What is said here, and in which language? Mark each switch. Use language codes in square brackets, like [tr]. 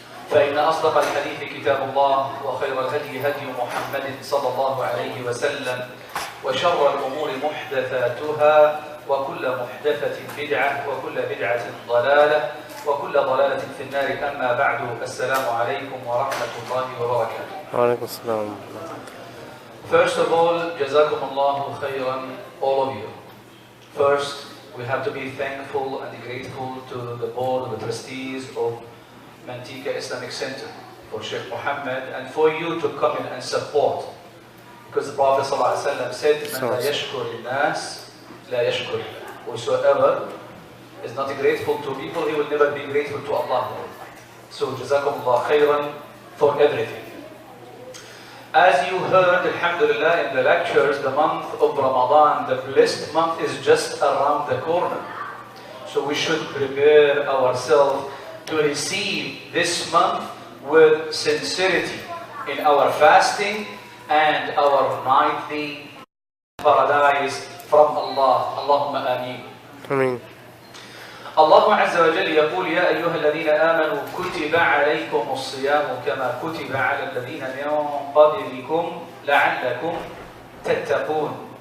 [ar] فإن أصدق الحديث كتاب الله وخير الهدي هدي محمد صلى الله عليه وسلم وشر الأمور محدثاتها وكل محدثة بدعة وكل بدعة ضلالة وكل ضلالة في النار أما بعد السلام عليكم ورحمة الله وبركاته. وعليكم السلام. [en] First of all, Jazakumullahu khairan, all of you. First, we have to be thankful and grateful to the board, the trustees of Manteca Islamic Center, for Shaykh Mohammed, and for you to come in and support. Because the Prophet ﷺ said, [ar] "Man la yashkur al-nas, la yashkur." [en] Whosoever is not grateful to people, he will never be grateful to Allah. So, Jazakumullah khairan for everything. As you heard, alhamdulillah, in the lectures, the month of Ramadan, the blessed month, is just around the corner. So we should prepare ourselves to receive this month with sincerity in our fasting and our nightly paradise from Allah. Allahumma ameen. Ameen. [ar] الله عز وجل يقول يا أيها الذين آمنوا كتب عليكم الصيام كما كتب على الذين من قبلكم لعلكم تتقون.